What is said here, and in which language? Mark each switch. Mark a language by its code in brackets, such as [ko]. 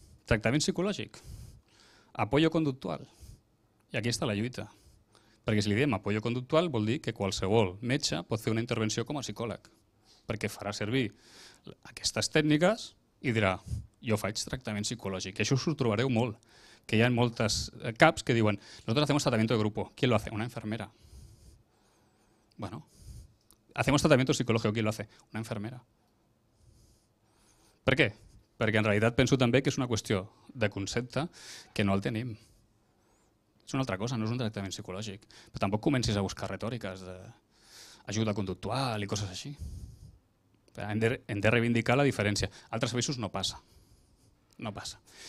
[ca] Tractament psicològic, apoyo conductual. I aquí està la lluita. Perquè si li diem apoyo conductual vol dir que qualsevol metge pot fer una intervenció com a psicòleg, perquè farà servir aquestes tècniques i dirà jo faig tractament psicològic. I això us ho trobareu molt. Que hi ha moltes CAPs que diuen [es] nosotros hacemos tratamiento de grupo. ¿Quién lo hace? Una enfermera. Bueno, hacemos tratamiento psicológico. ¿Quién lo hace? Una enfermera. [ca] Per què? Perquè en realitat penso també que és una qüestió de concepte que no el tenim. És una altra cosa, no és un tractament psicològic. Però tampoc comencis a buscar retòriques d'ajuda conductual i coses així. Hem de reivindicar la diferència. A altres països no passa. no passa.